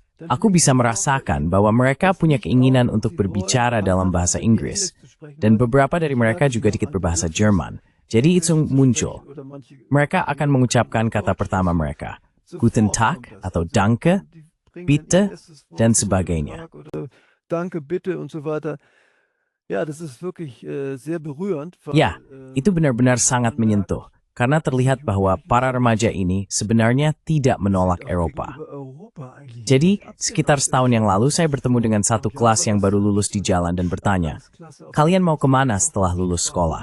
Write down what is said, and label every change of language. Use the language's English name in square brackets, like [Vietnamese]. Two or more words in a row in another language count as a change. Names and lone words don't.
[Indonesian] Aku bisa merasakan bahwa mereka punya keinginan untuk berbicara dalam bahasa Inggris, dan beberapa dari mereka juga dikit berbahasa Jerman. Jadi itu muncul. Mereka akan mengucapkan kata pertama mereka, [German] Guten Tag atau Danke, Bitte, [Indonesian] dan sebagainya. [German] Danke, bitte und so weiter. Ja, das ist wirklich sehr berührend. [Indonesian] Ya, itu benar-benar sangat menyentuh. Karena terlihat bahwa para remaja ini sebenarnya tidak menolak Eropa. Jadi, sekitar setahun yang lalu saya bertemu dengan satu kelas yang baru lulus di jalan dan bertanya, kalian mau kemana setelah lulus sekolah?